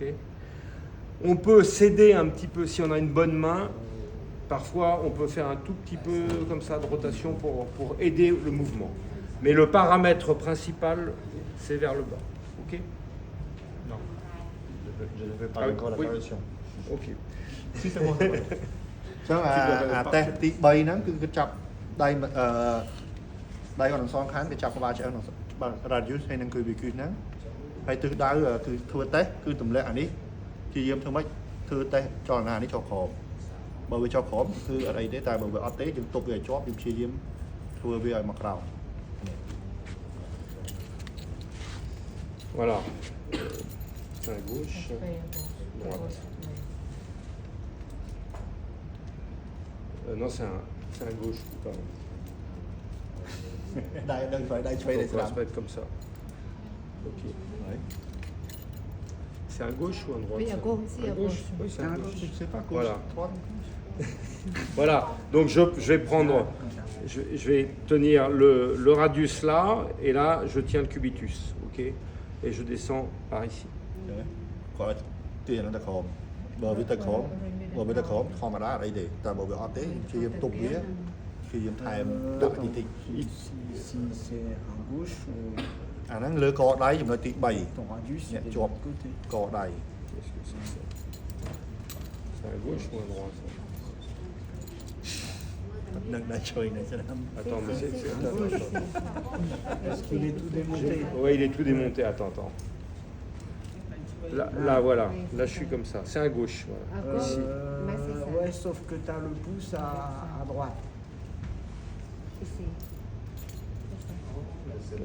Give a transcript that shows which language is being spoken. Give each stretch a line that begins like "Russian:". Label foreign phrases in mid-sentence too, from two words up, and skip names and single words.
French: On peut céder un petit peu si on a une bonne main. Parfois, on peut faire un tout petit peu comme ça de rotation pour aider le mouvement. Mais le paramètre principal, c'est vers le bas. Ok? Non. Je ne vais pas Ah, encore la oui. correction. Ok.
Khmer: ចឹងអាតេស្តទី3ហ្នឹងគឺគេចាប់ដៃដៃអត់ទាំងសងខាងគេចាប់ក្បាលឆ្អឹងបាទ radius ហើយនឹងគឺ cubitus ហ្នឹងហើយទិសដៅគឺធ្វើតេស្តគឺទម្លាក់អានេះព្យាយាមធ្វើម៉េចធ្វើតេស្តចលនានេះចុះក្រោមបើវាចុះក្រោមគឺអត់អីទេតែបើវាអត់ទេយើងទប់វាឲ្យជាប់យើងព្យាយាមធ្វើវាឲ្យមកក្រោម
French: Voilà. C'est à gauche, droite. Non, c'est un gauche. Pardon.
Khmer: ដៃដឹងស្វ័យដៃឆ្វេងដៃ
French: Donc, ស្ on ដា va ំ se mettre comme ça. Ok.
Khmer: ហើយ
French: C'est à gauche ou à droite? Oui, à gauche, aussi, à gauche. Oui, c'est à gauche. je sais pas Voilà. quoi Voilà. Donc je vais prendre, je vais tenir le radius là, et là je tiens le cubitus, ok? Et je descends par ici.
Khmer: គាត់ទាហ្នឹងទៅក្រោមបើវាទៅក្រោមបើវាទៅក្រោមធម្មតាអត់អីទេតែបើវាអត់ទេព្យាយាមទប់វាព្យាយាមថែមដាក់តិចតិច
French: Si c'est à gauche,
Khmer: អាហ្នឹងលើកដៃចំណុចទី
French: ton radius
Khmer: 3
French: il
Khmer: អ្នក
French: est de
Khmer: ជាប់
French: l'autre côté.
Khmer: កដៃ
French: Qu'est-ce que c'est ça? C'est à gauche ou à droite ça?
Khmer: នឹងដៃឆ្វេងដៃស្ដាំ
French: Attends, mais attends. Est-ce qu'il est tout démonté? Ouais, il est tout démonté. Attends. Là, voilà. Là, je suis comme ça. C'est à gauche. Voilà. À gauche. Ici. Mais c'est ça. Ouais, sauf que tu as le pouce à droite. Ici. C'est ça.